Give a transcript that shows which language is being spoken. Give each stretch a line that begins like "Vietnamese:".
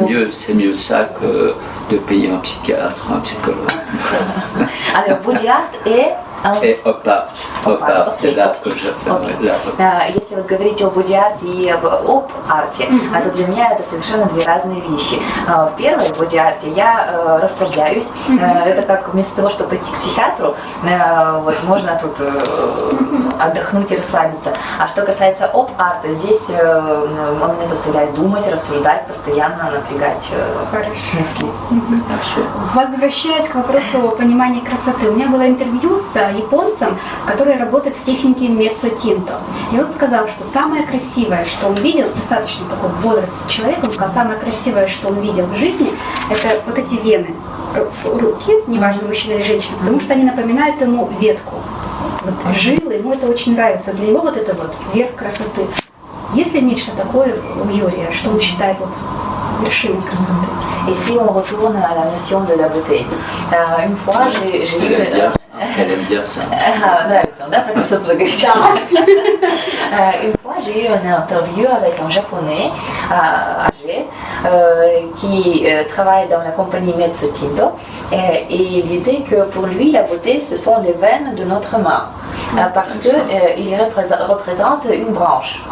French: C'est mieux ça que de payer un psychiatre, un psychologue. Alors body art et up art, c'est l'art que je fais.
Russian: Если вот говорить о боди-арте и об оп-арте, то для меня это совершенно две разные вещи. В первой боди-арте я расслабляюсь, это как вместо того, чтобы пойти к психиатру, вот, можно тут отдохнуть и расслабиться. А что касается оп-арта, здесь он меня заставляет думать, рассуждать, постоянно напрягать мысли. Возвращаясь к вопросу понимания красоты, у меня было интервью с японцем, который работает в технике меццо-тинто. И он сказал, что самое красивое, что он видел, достаточно такой в возрасте человека, он сказал, самое красивое, что он видел в жизни, это вот эти вены руки, неважно, мужчина или женщина, потому что они напоминают ему ветку. Вот жилы, ему это очень нравится. Для него вот это вот верх красоты. Есть ли нечто такое у Юрия, что он считает вот вершиной красоты?
French: Et si on retourne à la notion de la beauté, une fois j'ai eu... Elle aime bien ça.
Russian: Нравится, да, про красоту говорить?
French: Une fois j'ai eu une interview avec un japonais âgé qui travaille dans la compagnie Mezzo-Tinto et il disait que pour lui la beauté ce sont les veines de notre main. Parce qu'il représente une branche.